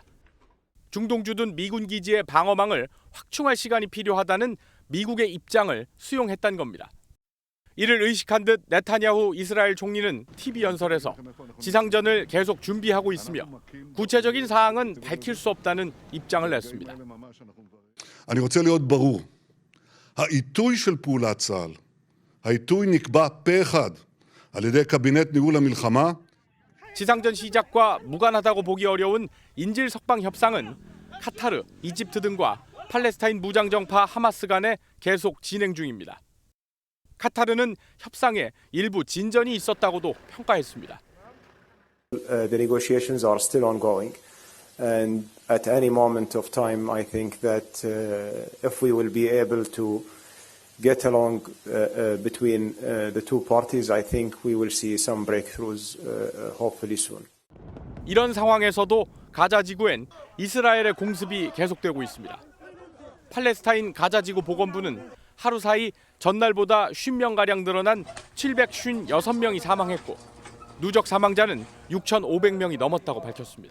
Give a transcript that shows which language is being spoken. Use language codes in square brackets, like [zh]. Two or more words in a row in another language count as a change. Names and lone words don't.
[ko] 중동 주둔 미군 기지의 방어망을 확충할 시간이 필요하다는 미국의 입장을 수용했다는 겁니다. 이를 의식한 듯 네타냐후 이스라엘 총리는 TV 연설에서 지상전을 계속 준비하고 있으며 구체적인 사항은 밝힐 수 없다는 입장을 냈습니다. [he] אני רוצה להיות ברור, העיתוי של פעולת צה"ל, העיתוי נקבע פה אחד על ידי קבינט ניהול המלחמה. [ko] 지상전 시작과 무관하다고 보기 어려운 인질 석방 협상은 카타르, 이집트 등과 팔레스타인 무장정파 하마스 간에 계속 진행 중입니다. 카타르는 협상에 일부 진전이 있었다고도 평가했습니다. [en] The negotiations are still ongoing, and at any moment of time, I think that if we will be able to get along between the two parties, I think we will see some breakthroughs, hopefully soon. [ko] 이런 상황에서도 가자 지구엔 이스라엘의 공습이 계속되고 있습니다. 팔레스타인 가자 지구 보건부는 하루 사이 전날보다 50명가량 늘어난 756명이 사망했고 누적 사망자는 6,500명이 넘었다고 밝혔습니다.